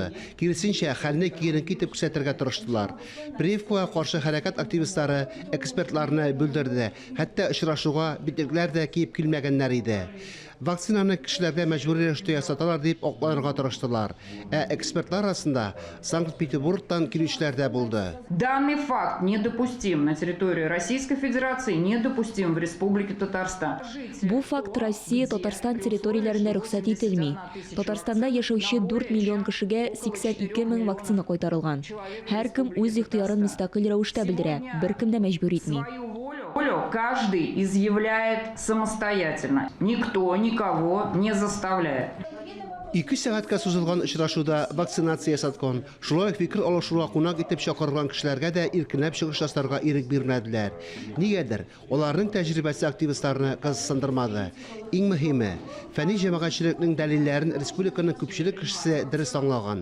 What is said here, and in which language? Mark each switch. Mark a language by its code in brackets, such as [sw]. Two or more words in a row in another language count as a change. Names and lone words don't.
[tt] Киресенчә, хәлне киеренке итеп күрсәтергә тырыштылар. Прививкага каршы хәрәкәт активистлары экспертларны бүлдерде. Хәтта очрашуга битекләр дә киеп килмәгәннәр иде. Вакцинаны кешеләргә мәҗбүри рәвештә ясаталар дип акланырга тырыштылар. Экспертлар арасында Санкт-Петербургтан килүчеләр дә булды. [ru] Данный факт недопустим на территории Российской Федерации, недопустим в Республике Татарстан. [tt] Бу факт Россия, Татарстан территорияләрендә рөхсәт ителми. Татарстанда яшәүче 4 миллион кешегә 82 000 вакцина кайтарылган. Һәркем үз ихтыярын мөстәкыйль рәвештә белдерә, беркем дә мәҗбүр итми. [ru] Волю каждый изъявляет самостоятельно. Никто никого не заставляет. [tt] 2 сәгатькә сузылган очрашуда вакцинация ясаткан, шулай фикер алышуга кунак итеп чакырылган кешеләргә дә иркенләп чыгыш ясарга ирек бирмәделәр. Нигәдер, аларның тәҗрибәсе активистларны кызыксындырмады. Иң мөһиме, фәнни җәмәгатьчелекнең дәлилләрен республиканың күпчелек кешесе дөрес аңлаган.